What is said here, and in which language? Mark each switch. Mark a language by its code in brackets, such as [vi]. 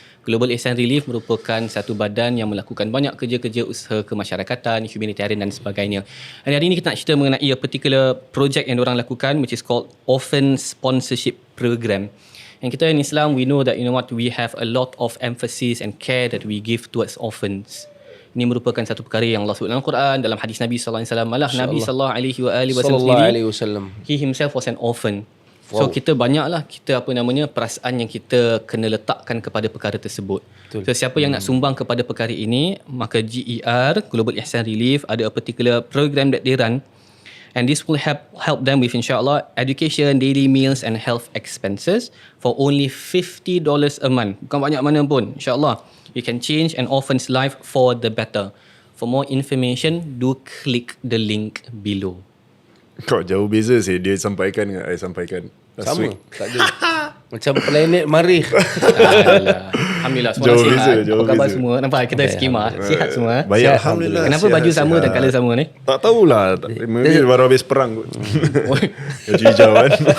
[ms] Global Ihsan Relief merupakan satu badan yang melakukan banyak kerja-kerja usaha kemasyarakatan, humanitarian dan sebagainya. Dan hari ini kita nak cerita mengenai [en] a particular project [ms] yang diorang lakukan [en] which is called Orphan Sponsorship Program. And [ms] kita [en] in Islam, we know that we have a lot of emphasis and care that we give towards orphans. [ms] Ini merupakan satu perkara yang Allah sebut dalam Quran, dalam hadis Nabi sallallahu alaihi wasallam. Malah [en] Nabi sallallahu alaihi wasallam he himself was an orphan. [ms] Wow. So kita banyaklah perasaan yang kita kena letakkan kepada perkara tersebut. Betul. So siapa yang nak sumbang kepada perkara ini, maka GER Global Ihsan Relief ada [en] a particular program that they run, and this will help them with insyaAllah education, daily meals and health expenses for only $50 a month. [ms] Bukan banyak mana pun, insyaAllah. [en] You can change an orphan's life for the better. For more information, do click the link below. [ms] Kau jauh beza sih dia sampaikan dengan saya sampaikan. Sama. Tak ada. Macam planet Marikh. Alhamdulillah semua sihat. Apa khabar semua? Nampak kita skema. Sihat semua. Baik, Alhamdulillah. Kenapa baju sama dan colour sama ni? Tak tahulah. Mungkin baru habis perang kot. Baju hijau kan.